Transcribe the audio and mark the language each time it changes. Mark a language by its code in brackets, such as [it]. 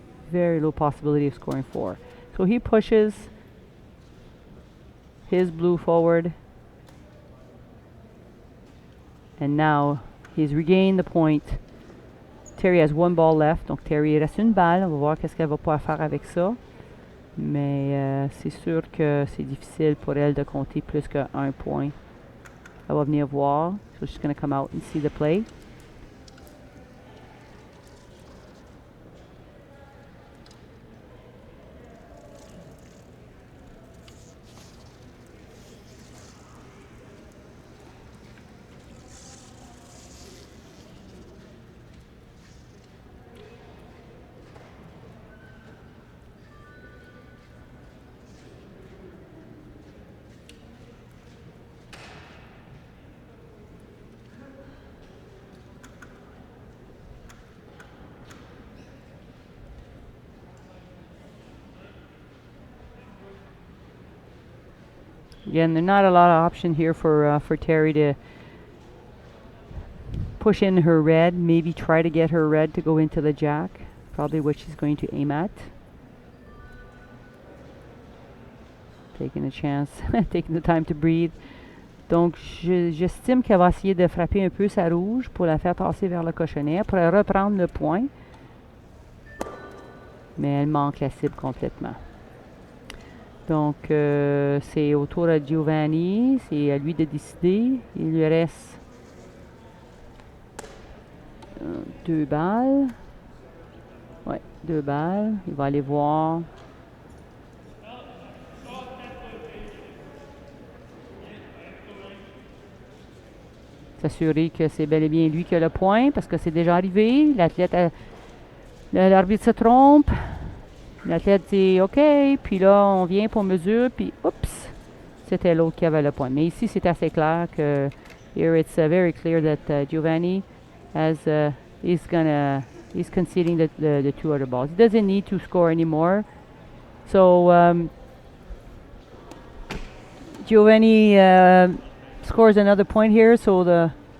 [en] Very low possibility of scoring 4. So he pushes his blue forward. And now he's regained the point. Terrie has 1 ball left, [fr] donc Terrie il reste une balle. On va voir qu'est-ce qu'elle va pouvoir faire avec ça. Mais c'est sûr que c'est difficile pour elle de compter plus qu'un point. Elle va venir voir. [en] So she's going to come out and see the play. Again, there's not a lot of option here for Terrie to push in her red, maybe try to get her red to go into the jack. Probably what she's going to aim at. Taking a chance, taking the time to breathe. [fr] Donc, j'estime qu'elle va essayer de frapper un peu sa rouge pour la faire passer vers le cochonnet, pour reprendre le point. Mais elle manque la cible complètement. Donc, c'est au tour à Giovanni. C'est à lui de décider. Il lui reste 2 balles. Ouais, 2 balles. Il va aller voir. S'assurer que c'est bel et bien lui qui a le point, parce que c'est déjà arrivé. L'arbitre se trompe. L'athlète dit OK, puis là, on vient pour mesure, puis oups, c'était l'autre qui avait le point. Mais ici, c'est assez clair que [en] here it's very clear that Giovanni he's conceding the 2 other balls. He doesn't need to score anymore. So Giovanni scores another point here, so the